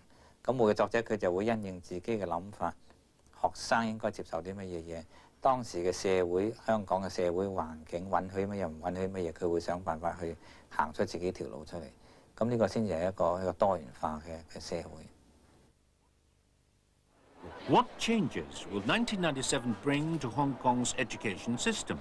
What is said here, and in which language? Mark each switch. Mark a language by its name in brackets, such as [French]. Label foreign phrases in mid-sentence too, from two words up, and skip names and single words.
[Cantonese] 咁每個作者佢就會因應自己嘅諗法，學生應該接受啲乜嘢嘢，當時嘅社會、香港嘅社會環境允許乜嘢，唔允許乜嘢，佢會想辦法去行出自己條路出嚟。咁呢個先至係一個多元化嘅社會。 [English] What changes will 1997 bring to Hong Kong's education system?